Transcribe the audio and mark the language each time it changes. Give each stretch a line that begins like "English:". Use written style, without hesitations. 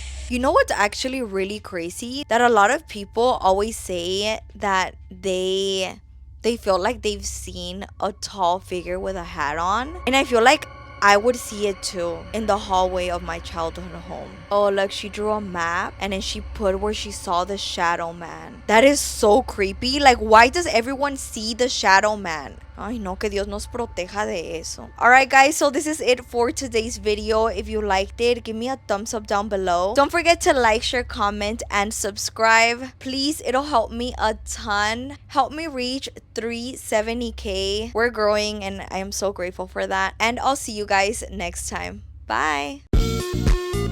English: You know what's actually really crazy? That a lot of people always say that they feel like they've seen a tall figure with a hat on. And I feel like I would see it too in the hallway of my childhood home. Oh, look, she drew a map and then she put where she saw the shadow man. That is so creepy. Like, why does everyone see the shadow man?
Spanish: Ay, no, que Dios nos proteja de eso.
English: Alright, guys, so this is it for today's video. If you liked it, give me a thumbs up down below. Don't forget to like, share, comment, and subscribe. Please, it'll help me a ton. Help me reach 370K. We're growing, and I am so grateful for that. And I'll see you guys next time. Bye.